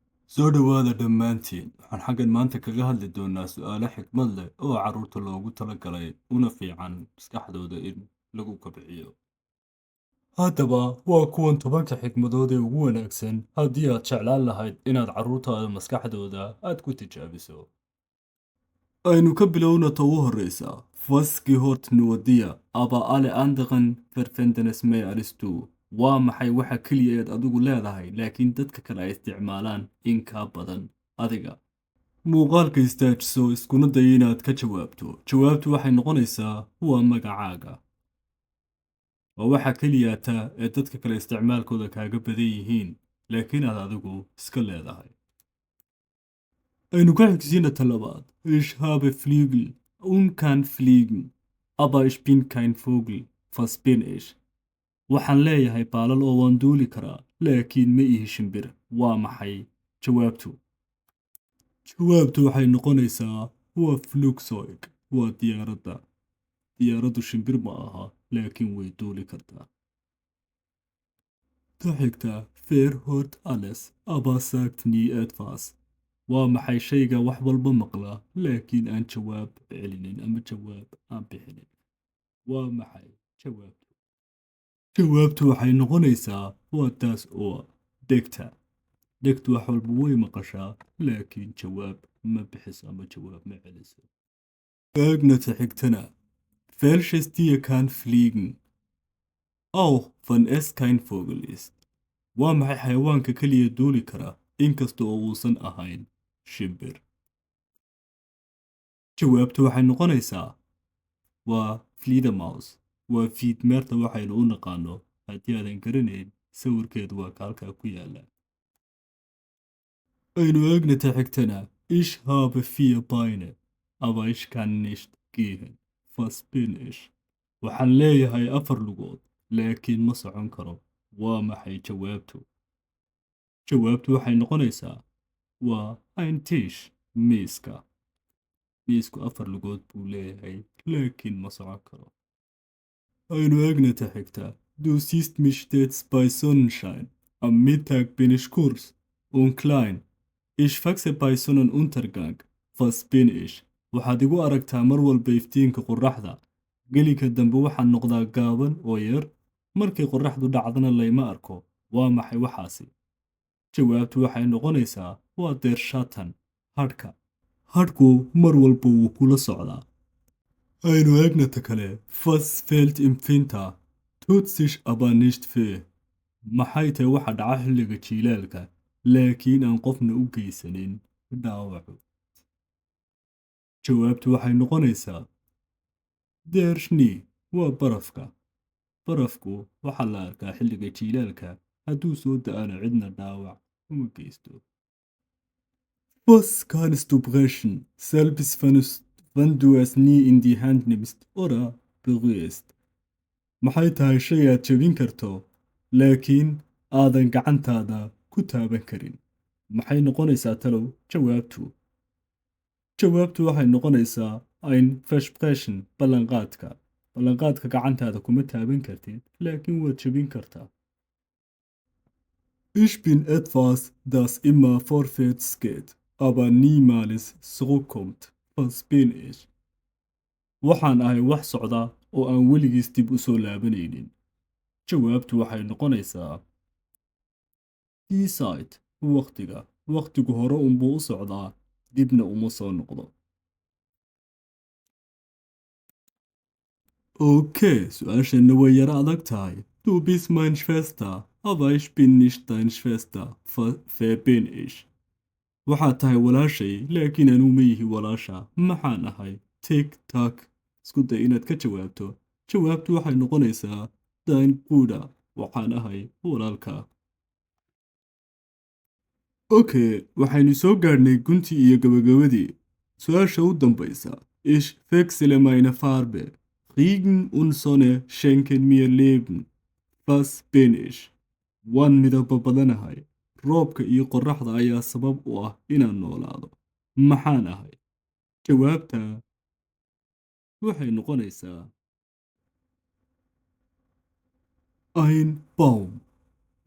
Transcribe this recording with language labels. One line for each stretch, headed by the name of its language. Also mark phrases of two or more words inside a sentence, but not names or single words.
Somali: Soo dhawaada dhammaantiin. Waxaan xaggan maanta kaga hadli doonaa su'aalo xikmad leh oo carruurta loogu talagalay una fiican maskaxdooda in lagu kobciyo. Haddaba, waa kuwan 10 xikmadood ee ugu wanaagsan haddii aad jeclaan lahayd inaad carruurtaada maskaxdooda aad ku tijaabiso. Aynu ka bilowna ta ugu horreysa.
German: Was gehört nur dir, aber alle anderen verwenden es mehr als du.
Somali: Waa maxay waxa keliya eed adigu leedahay laakiin dadka kale ay isticmaalaan in ka badan adiga. Muuqaalka istaajiso iskuna day inaad ka jawaabto. Jawaabtu waxay noqonaysaa waa magacaaga. Waa waxa keliya taa ee dadka kale isticmaalkooda kaaga badan yihiin laakiin aad adigu iska leedahay. Aynu ka xigsiina ta labaad.
German: Ich habe Flügel und kann fliegen, aber ich bin kein Vogel. Was bin ich?
Somali: Waxaan leeyahay baalal oo waan duuli karaa, laakiin ma ihi shimbir. Waa maxay jawaabtu? Jawaabtu waxay noqonaysaa waa Flugzeug. Waa diyaaradda. Diyaaraddu shimbir ma aha, laakiin way duuli kartaa. Ta xigta.
German: Wer hört alles, aber sagt nie etwas.
Somali: Waa maxay shayga wax walba maqla laakiin aan jawaab celinin ama jawaab aan bixinin. Waa maxay jawaabtu? Jawaabtu waxay noqonaysaa waa taas oo dhegta. Dhegtu wax walba way maqashaa laakiin jawaab ma bixiso ama jawaab ma celiso. Eegna ta xigtana.
German: Welches Tier kann fliegen? Auch wenn es kein Vogel ist.
Somali: Waa maxay xayawaanka keliya duuli kara inkasta oo uusan ahayn shimbir. Jawaabtu waxay noqonaysaa waa Fledermaus. Waa fiidmeerta waxaynu u naqaano haddii aadan garanayn sawirkeedu waa ka halkaa ku yaala. Aynu eegna ta xigtana.
German: Ich habe 4 Beine, aber ich kann nicht gehen. Was bin ich?
Somali: Waxaan leeyahay 4 lugood laakiin ma socon karo. Waa maxay jawaabtu? Jawaabtu waxay noqonaysaa waa
German: ein Tisch.
Somali: Miiska. Miisku 4 lugood buu leeyahay laakiin ma socon karo. Aynu eegna ta xigta.
German: Du siehst mich stets bei Sonnenschein. Am Mittag bin ich kurz und klein. Ich wachse bei Sonnenuntergang. Was bin ich?
Somali: Waxaad igu aragtaa mar walba iftiinka qorraxda. Gelinka dambe waxaan noqdaa gaaban oo yar. Markay qorraxdu dhacdana layma arko. Waa maxay waxaasi? Jawaabtu waxay noqonaysaa waa
German: der Schatten.
Somali: Hadhka. Hadhku mar walba wuu kula socdaa. Aynu eegna ta kale.
German: Was fehlt im Winter, tut sich aber nicht weh.
Somali: Maxay tahay waxa dhaca xilliga jiilaalka laakiin aan qofna u geysanin dhaawacu. Jawaabtu waxay noqonaysaa
German: der Schnee.
Somali: Waa barafka. Barafku waxaa la arkaa xilliga jiilaalka hadduu soo da'ana cidna dhaawac uma geysto.
German: Was kannst du brechen, selbst wenn du es nie in die Hand nimmst oder berührst?
Somali: Maxay tahay shay aad jebin karto laakiin aadan gacantaada ku taaban karin. Maxay noqonaysaa talow jawaabtu? Jawaabtu waxay noqonaysaa
German: ein Versprechen.
Somali: Ballanqaadka. Ballanqaadka gacantaada kuma taaban kartid laakiin waad jebin kartaa.
German: Ich bin etwas, das immer vorwärts geht, aber niemals zurückkommt. Was bin ich?
Somali: Waxaan ahay wax socda oo aan weligiis dib u soo laabanaynin. Jawaabtu waxay noqonaysaa
German: die Zeit.
Somali: Waqtiga. Waqtigu hore unbuu u socdaa, dibna uma soo noqdo. Okay, su'aasheenna way yara adag tahay.
German: Du bist meine Schwester, aber ich bin nicht deine Schwester. Wer bin ich?
Somali: Waxaad tahay walaashay laakiin anuu ma yihi walaasha. Maxaan ahay? Tik tak. Isku day inaad ka jawaabto. Jawaabtu waxay noqonaysaa
German: dein Bruder.
Somali: Waxaan ahay walaalka. Okay, waxaynu soo gaadhnay guntii iyo gabagabadii. Su'aasha u dambaysa.
German: Ich wechsle meine Farbe. Regen und Sonne schenken mir Leben. Was bin ich?
Somali: Waan midabo badanahay. Roobka iyo qorraxda ayaa sabab u ah inaan noolaado. Maxaan ahay? Jawaabta waxay noqonaysaa
German: ein Baum.